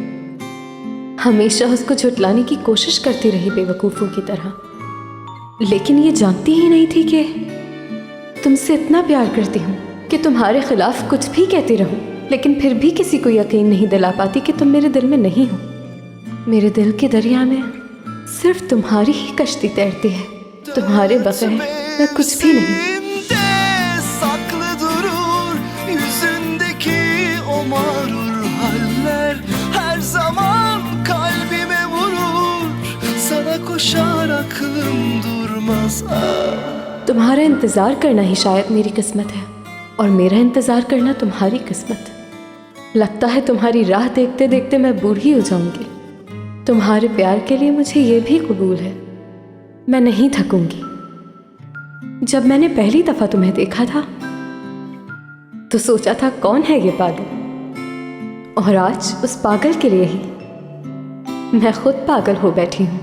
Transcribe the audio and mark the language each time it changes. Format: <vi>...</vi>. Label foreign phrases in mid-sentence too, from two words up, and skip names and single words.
<hi>हमेशा उसको झुटलाने की कोशिश करती रही बेवकूफ़ों की तरह, लेकिन ये जानती ही नहीं थी कि तुमसे इतना प्यार करती हूँ कि तुम्हारे खिलाफ कुछ भी कहती रहूँ, लेकिन फिर भी किसी को यकीन नहीं दिला पाती कि तुम मेरे दिल में नहीं हो। मेरे दिल के दरिया में सिर्फ तुम्हारी ही कश्ती तैरती है। तुम्हारे बगैर मैं कुछ भी नहीं।</hi> <tr>Saklı durur yüzündeki o mağrur haller, her zaman kalbime vurur. Sana koşar aklım durmaz.</tr> <hi>तुम्हारा इंतज़ार करना ही शायद मेरी किस्मत है, और मेरा इंतज़ार करना तुम्हारी किस्मत। लगता है तुम्हारी राह देखते देखते मैं बूढ़ी हो जाऊंगी। तुम्हारे प्यार के लिए मुझे ये भी कबूल है, मैं नहीं थकूंगी। जब मैंने पहली दफ़ा तुम्हें देखा था तो सोचा था कौन है ये पागल, और आज उस पागल के लिए ही मैं खुद पागल हो बैठी हूँ।</hi>